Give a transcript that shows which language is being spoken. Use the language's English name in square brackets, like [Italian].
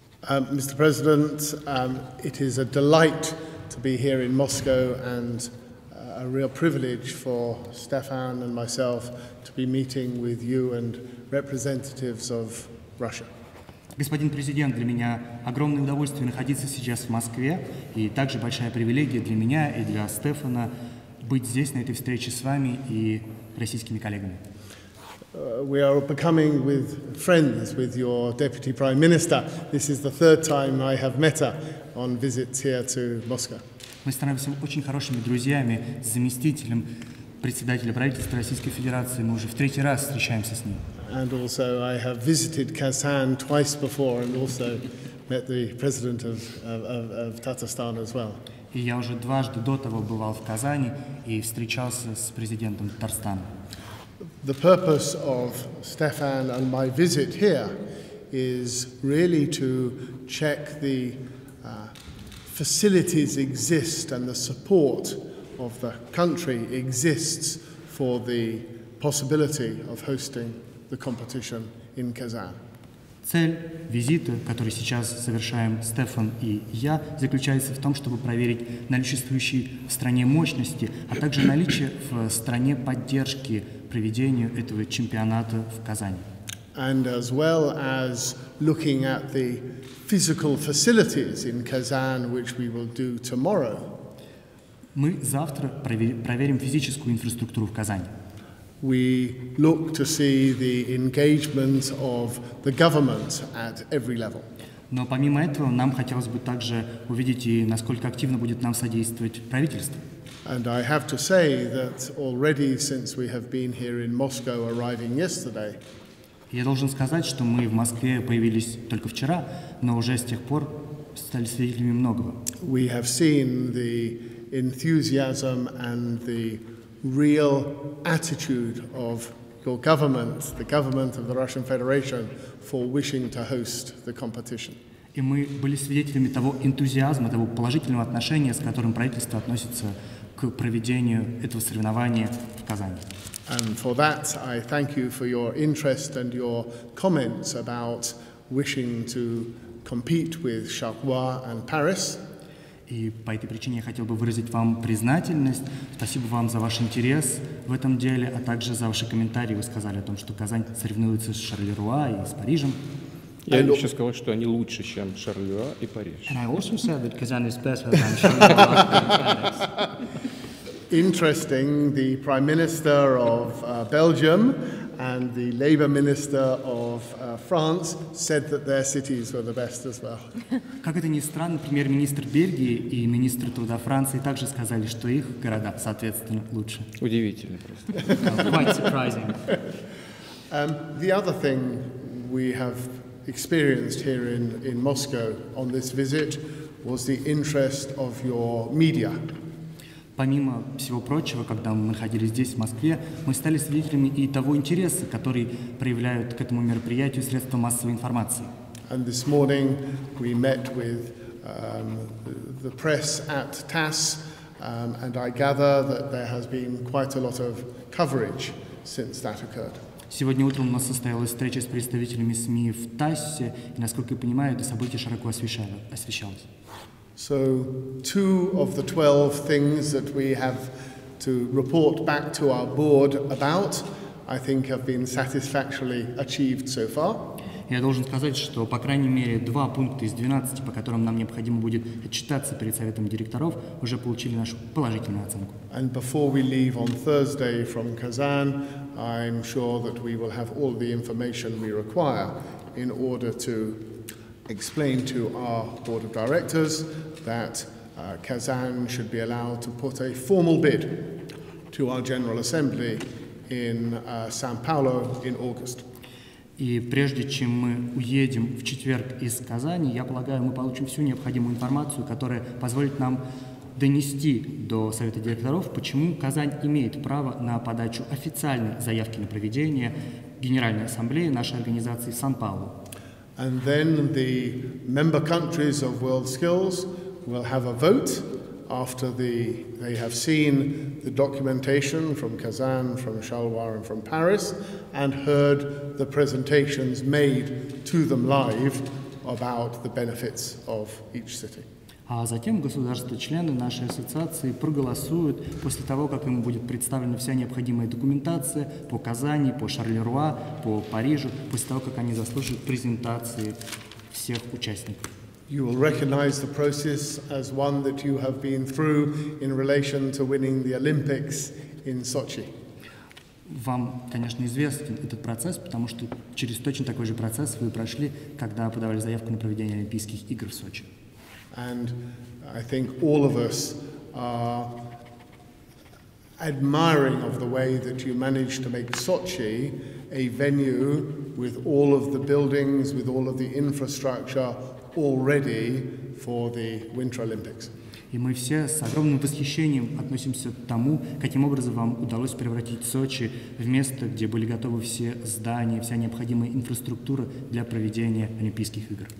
[English] Mr. President, it is a delight to be here in Moscow and a real privilege for Stefan and myself to be meeting with you and representatives of Russia. [Russian] Господин президент, для меня огромное удовольствие находиться сейчас в Москве, и также большая привилегия для меня и для Стефана быть здесь, на этой встрече с вами и российскими коллегами. [English] We are becoming friends with your Deputy Prime Minister. This is the third time I have met her on visits here to Moscow. [Russian] Мы становимся очень хорошими друзьями с заместителем председателя правительства Российской Федерации. Мы уже в третий раз встречаемся с ним. [English] And also I have visited Kazan twice before and also met the president of Tatarstan as well. [Russian] И я уже дважды до того бывал в Казани и встречался с президентом Татарстана. [English] The purpose of Stefan and my visit here is really to check the facilities exist and the support of the country exists for the possibility of hosting the competition in Kazan. [Russian] Цель визита, который сейчас совершаем Стефан и я, заключается в том, чтобы проверить наличествующие в стране мощности, а также наличие в стране поддержки проведению этого чемпионата в Казани. [English] And as well as looking at the physical facilities in Kazan, which we will do tomorrow. [Russian] Мы завтра проверим физическую инфраструктуру в Казани. [English] We look to see the engagement of the government at every level. [Russian] Но помимо этого нам хотелось бы также увидеть и насколько активно будет нам содействовать правительство. [English] And I have to say that already since we have been here in Moscow, arriving yesterday. [Russian] Я должен сказать, что мы в Москве появились только вчера, но уже с тех пор стали свидетелями многого. [English] We have seen the enthusiasm and the real attitude of your government, the government of the Russian Federation, for wishing to host the competition. [Russian] И мы были свидетелями того энтузиазма, того положительного отношения, с которым правительство относится к проведению этого соревнования в Казани. [English] And for that, I thank you for your interest and your comments about wishing to compete with Charleroi and Paris. [Russian] И по этой причине я хотел бы выразить вам признательность. Спасибо вам за ваш интерес в этом деле, а также за ваши комментарии. Вы сказали о том, что Казань соревнуется с Шарлеруа и с Парижем. Я еще сказал, что они лучше, чем Шарлеруа и Париж. [English] And I also said that Kazan is better than Charleroi and Paris. Interesting, the Prime Minister of Belgium and the Labour Minister of France said that their cities were the best as well. [Russian] Как это ни странно, премьер-министр Бельгии и министр труда Франции также сказали, что их города, соответственно, лучше. Удивительно просто. [English] Quite surprising. The other thing we have experienced here in Moscow on this visit was the interest of your media. [Russian] Помимо всего прочего, когда мы находились здесь, в Москве, мы стали свидетелями и того интереса, который проявляют к этому мероприятию средства массовой информации. [English] And this morning we met with the press at TASS, and I gather that there has been quite a lot of coverage since that occurred. [Russian] Сегодня утром у нас состоялась встреча с представителями СМИ в ТАССе, и, насколько я понимаю, это событие широко освещалось. [English] So 2 of the 12 things that we have to report back to our board about, I think, have been satisfactorily achieved so far. [Russian] Я должен сказать, что, по крайней мере, 2 пункта из 12, по которым нам необходимо будет отчитаться перед Советом директоров, уже получили нашу положительную оценку. [English] And before we leave on Thursday from Kazan, I'm sure that we will have all the information we require in order to explain to our board of directors that Kazan should be allowed to put a formal bid to our General Assembly in Sao Paulo in August. [Russian] И прежде чем мы уедем в четверг из Казани, я полагаю, мы получим всю необходимую информацию, которая позволит нам донести до Совета директоров, почему Казань имеет право на подачу официальной заявки на проведение Генеральной Ассамблеи нашей организации в Сан-Паулу. [English] And then the member countries of WorldSkills will have a vote after they have seen the documentation from Kazan, from Charleroi and from Paris, and heard the presentations made to them live about the benefits of each city. [Russian] А затем государства-члены нашей ассоциации проголосуют после того, как им будет представлена вся необходимая документация по Казани, по Шарлеруа, по Парижу, после того, как они заслушают презентации всех участников. [English] You will recognize the process as one that you have been through in relation to winning the Olympics in Sochi. [Russian] Вам, конечно, известен этот процесс, потому что через точно такой же процесс вы прошли, когда подавали заявку на проведение Олимпийских игр в Сочи. [English] And I think all of us are admiring of the way that you managed to make Sochi a venue with all of the buildings, with all of the infrastructure all ready for the Winter Olympics. [Russian] И мы все с огромным восхищением относимся к тому, каким образом вам удалось превратить Сочи в место, где были готовы все здания, вся необходимая инфраструктура для проведения Олимпийских игр.